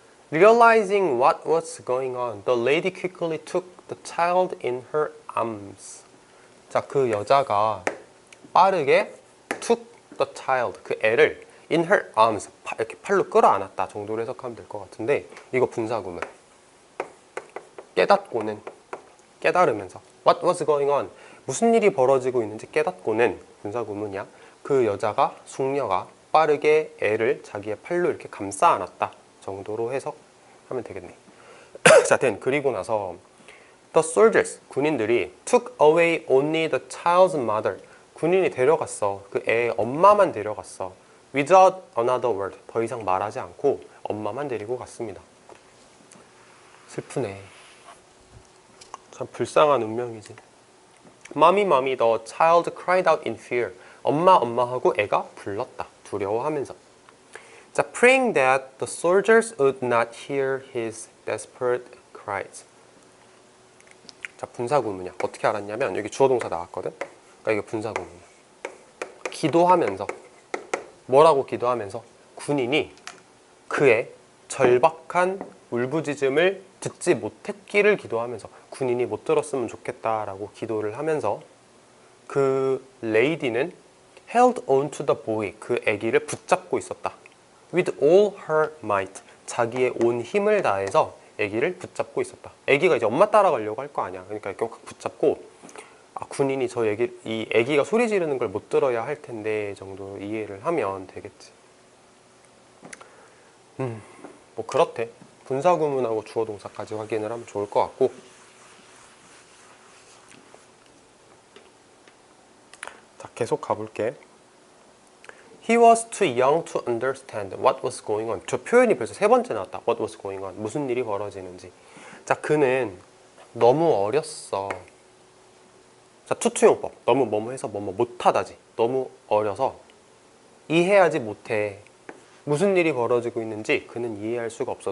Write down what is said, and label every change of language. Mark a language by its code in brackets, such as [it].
[en] Realizing what was going on, the lady quickly took the child in her arms. [ko] 자, 그 여자가 빠르게 [en] took the child, [ko] 그 애를 [en] in her arms, [ko] 이렇게 팔로 끌어안았다 정도로 해석하면 될 것 같은데, 이거 분사구문. 깨닫고는, 깨달으면서. [en] What was going on? [ko] 무슨 일이 벌어지고 있는지 깨닫고는 분사구문이야. 그 여자가, 숙녀가 빠르게 애를 자기의 팔로 이렇게 감싸 안았다 정도로 해석하면 되겠네. [en] 자, [ko] 그리고 나서 [en] The soldiers, [ko] 군인들이 [en] took away only the child's mother. [ko] 군인이 데려갔어. 그 애의 엄마만 데려갔어. Without another word. 더 이상 말하지 않고 엄마만 데리고 갔습니다. 슬프네. 참 불쌍한 운명이지. [en] Mommy, mommy, the child cried out in fear. [ko] 엄마, 엄마 하고 애가 불렀다. 두려워하면서. [en] 자, praying that the soldiers would not hear his desperate cries. [ko] 자, 분사구문이야. 어떻게 알았냐면 여기 주어동사 나왔거든. 그러니까 이게 분사구문이야. 기도하면서, 뭐라고 기도하면서? 군인이 그의 절박한 울부짖음을 듣지 못했기를 기도하면서, 군인이 못 들었으면 좋겠다라고 기도를 하면서 그 레이디는 [en] held on to the boy, [ko] 그 아기를 붙잡고 있었다. [en] With all her might, [ko] 자기의 온 힘을 다해서 아기를 붙잡고 있었다. 아기가 이제 엄마 따라가려고 할 거 아니야. 그러니까 이렇게 붙잡고, 아, 군인이 이 아기가 소리 지르는 걸 못 들어야 할 텐데 정도 이해를 하면 되겠지. 뭐 그렇대. 분사구문하고 주어동사까지 확인을 하면 좋을 것 같고. 자, 계속 가볼게. [en] He was too young to understand what was going on. [ko] 저 표현이 벌써 3번째 나왔다. [en] What was going on. [ko] 무슨 일이 벌어지는지. 자, 그는 너무 어렸어. 자, 투투용법. 너무 뭐뭐 해서 뭐뭐 못하다지. 너무 어려서 이해하지 못해. 무슨 일이 벌어지고 있는지 그는 이해할 수가 없어.